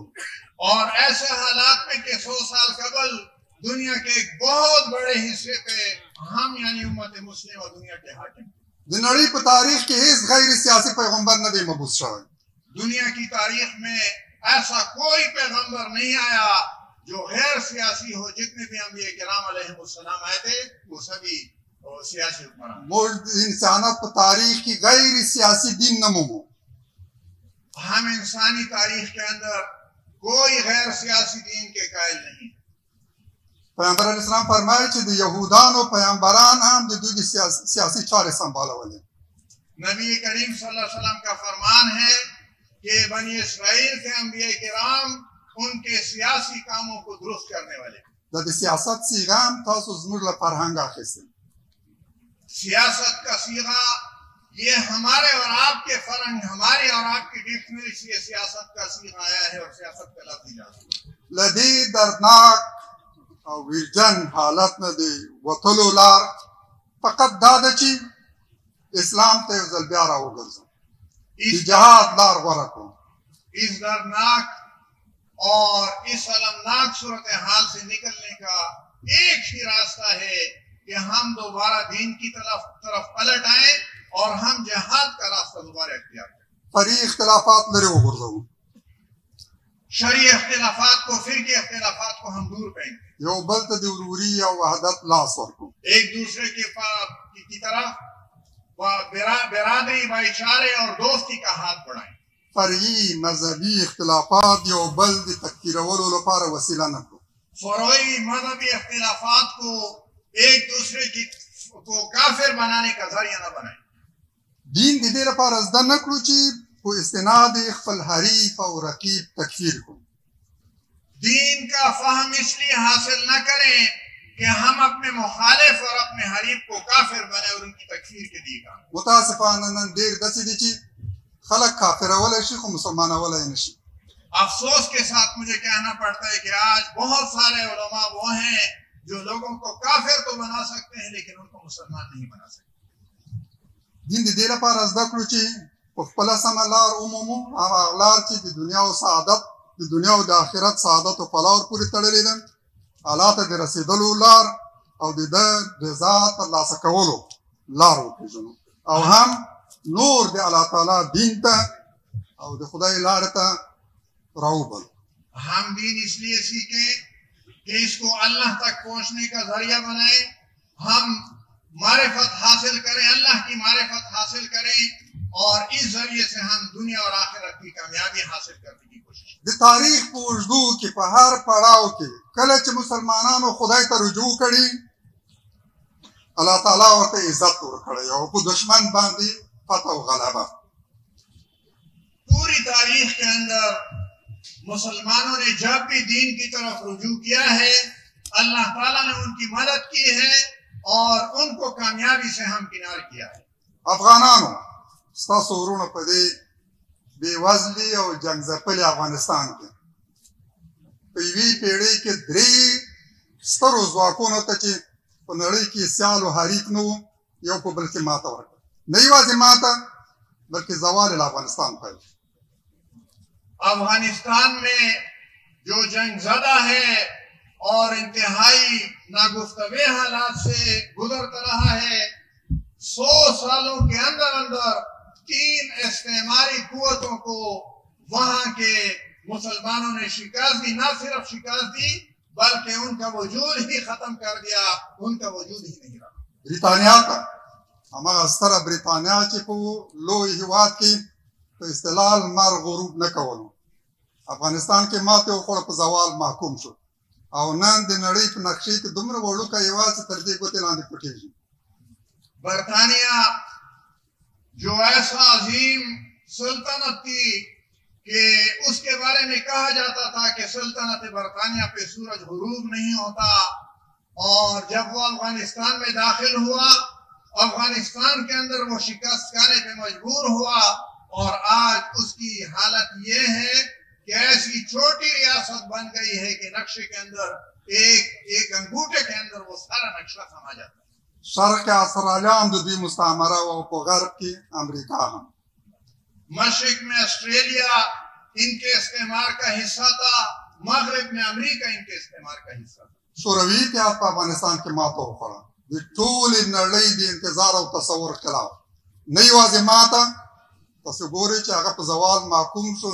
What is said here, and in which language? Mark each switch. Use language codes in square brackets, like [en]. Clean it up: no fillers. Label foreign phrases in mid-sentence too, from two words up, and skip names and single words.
[ur] اور ایسے حالات میں کہ 100 سال قبل دنیا کے ایک بہت بڑے حصے پہ ہم یعنی امت مسلم اور دنیا کے حاکم. [ps] د نړۍ په تاریخ کې هیڅ غیر سیاسي پیغمبر نه دی مبعوث شوی. [ur] دنیا کی تاریخ میں ایسا کوئی پیغمبر نہیں آیا جو غیر سیاسی ہو. جتنے بھی انبیاء کرام [ar] علیہ السلام [ur] آئے تھے وہ سبھی سیاسی حکمران. [ps] موږ د انسانیت په تاریخ کې غیر سیاسي دین نه مومو. [ur] ہم انسانی تاریخ کے اندر کوئی غیر سیاسی دین کے قائل نہیں. [ps] پیغمبر [ar] علیہ السلام [ps] فرمایي چې د یهودانو پیغمبران هم د دوی د سیاسي چارې سنبالولې. [ur] نبی کریم [ar] صلی اللہ علیہ وسلم [ur] کا فرمان ہے کہ بنی اسرائیل کے انبیاء کرام ان کے سیاسی کاموں کو درست کرنے والے. [ps] دا د سیاست صیغه هم تاسو زموږ له فرهنګ اخیستې. [ur] سیاست کا صیغہ یہ ہمارے اور آپ کے فرہنگ، ہماری اور آپ کی ڈکشنری سے یہ سیاست کا صیغہ آیا ہے اور سیاست کا لفظ ایجاد ہوا. [ps] له دې دردناک او ویرجن حالت نه د وتلو لار فقط دا ده چې اسلام ته یو ځل بیا راوګرځو، د جهاد لار غوره کړو. [ur] اس دردناک اور اس المناک صورتحال سے نکلنے کا ایک ہی راستہ ہے کہ ہم دوبارہ دین کی طرف پلٹ آئیں اور ہم جہاد کا راستہ دوبارہ اختیار کریں. [ps] فرعي اختلافات لرې وغورځوو، [ur] شرعی اختلافات کو، فرقی اختلافات کو ہم دور کریں گے. [ps] یو بل ته د وروري او وحدت لاس ورکړو. [ur] ایک دوسرے کی طرف برادری، بھائی چارے اور دوستی کا ہاتھ بڑھائیں. [ps] فرعي مذهبي اختلافات یو بل د تکفیرولو لپاره وسیله نه کړو. [ur] فروعی مذہبی اختلافات کو ایک دوسرے کو کافر بنانے کا ذریعہ نہ بنائیں. [ps] دین د دې لپاره زده نه کړو چې په استناد خپل حریف او رقیب تکفیر کړو. [ur] دین کا فہم اس لیے حاصل نہ کریں کہ ہم اپنے مخالف اور اپنے حریف کو کافر بنائیں اور ان کی تکفیر کے لیے کام. [ps] متاسفانه نن ډېر داسې دي چې خلک کافرولی شي خو مسلمانولی نه شي. [ur] افسوس کے ساتھ مجھے کہنا پڑتا ہے کہ آج بہت سارے علماء وہ ہیں جو لوگوں کو کافر تو بنا سکتے ہیں لیکن ان کو مسلمان نہیں بنا سکتے. [ps] دین د دې لپاره زده کړو چې په خپله سمه لار ومومو، هغه لار چې د دنیا او سعادت، د دنیا او د آخرت سعادت او فلاح پورې تړلې ده، الله ته د رسېدلو لار او د ده رضا ترلاسه کولو لار وپېژنو، او هم نور د الله تعالی دین ته او د خدای لارې ته راوبلو. [ur] ہم دین اس لیے سیکھیں کہ اس کو اللہ تک پہنچنے کا ذریعہ بنائیں. ہم معرفت حاصل کریں، اللہ کی معرفت حاصل کریں اور اس ذریعے سے ہم دنیا اور آخرت کی کامیابی حاصل کرنے کی کوشش کریں. [ps] د تاریخ په اوږدو کې په هر پړاو کې کله چې مسلمانانو خدای ته رجوع کړي اللہ تعالیٰ ورته عزت ورکړی او په دشمن باندې فتح و غلبہ. [ur] پوری تاریخ کے اندر مسلمانوں نے جب بھی دین کی طرف رجوع کیا ہے اللہ تعالیٰ نے ان کی مدد کی ہے اور ان کو کامیابی سے ہمکنار کیا ہے. [ps] افغانانو ستاسو ورونو په دې بېوزلي او جنګ ځپلي افغانستان کې په یوې پېړۍ کې درې سترو ځواکونو ته چې په نړۍ کې سیال و حریف نه وو یو په بل کې ماته ورکړه. نه یوازې ماته بلکې زوال افغانستان پیل. [ur] افغانستان میں جو جنگ زدہ ہے اور انتہائی ناگفتگو حالات سے گزرتا رہا ہے 100 سالوں کے اندر اندر 3 استعماری قوتوں کو وہاں کے مسلمانوں نے شکست دی. نہ صرف شکست دی بلکہ ان کا وجود ہی ختم کر دیا، ان کا وجود ہی نہیں رہا. [ps] بریتانیا ته هماغه ستره بریتانیا چې په لوی هېواد کې په اصطلاح لمر غروب نه کولو افغانستان کې ماتې وخوړه، په زوال محکوم شو او نن د نړۍ په نقشې کې دومره وړوکی هېواد چې تر دې ګوتې لاندې پټېږي. [ur] برطانیہ جو ایسا عظیم سلطنت تھی کہ اس کے بارے میں کہا جاتا تھا کہ سلطنت برطانیہ پہ سورج غروب نہیں ہوتا، اور جب وہ افغانستان میں داخل ہوا افغانستان کے اندر وہ شکست کھانے پہ مجبور ہوا اور آج اس کی حالت یہ ہے کہ ایسی چھوٹی ریاست بن گئی ہے کہ نقشے کے اندر ایک انگوٹھے کے اندر وہ سارا نقشہ سما جاتا ہے. [ps] شرق کې استرالیا هم د دوی مستعمره او په غرب کې امریکا هم. [ur] مشرق میں آسٹریلیا ان کے استعمار کا حصہ تھا، مغرب میں امریکہ ان کے استعمار کا حصہ تھا. [ps] شوروي اتحاد په افغانستان کې ماته وخوړه. د ټولې نړۍ د انتظار او تصور خلاف. نه یوازې ماته، تاسو ګورئ چې هغه په زوال محکوم شو.